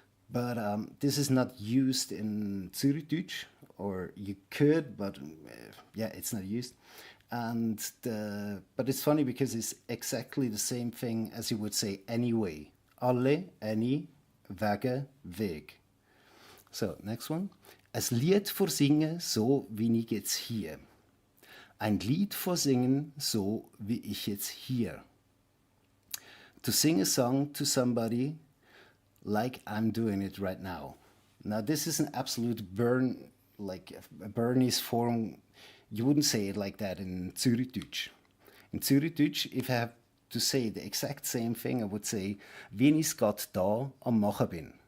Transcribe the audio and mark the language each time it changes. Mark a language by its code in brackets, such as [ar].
[en] But this is not used in Zürichdeutsch, or you could, but yeah, it's not used. But it's funny because it's exactly the same thing as you would say anyway. [de] Alle, any, wege, weg. [en] So, next one. [de] Es Lied vorsingen, so wie ich jetzt hier. Ein Lied vorsingen, so wie ich jetzt hier. [en] To sing a song to somebody like I'm doing it right now. Now, this is an absolute like a Bernese form. You wouldn't say it like that in Zürichdeutsch. In Zürichdeutsch, if I have to say the exact same thing, I would say, [de] wie ich's grad da am machen bin.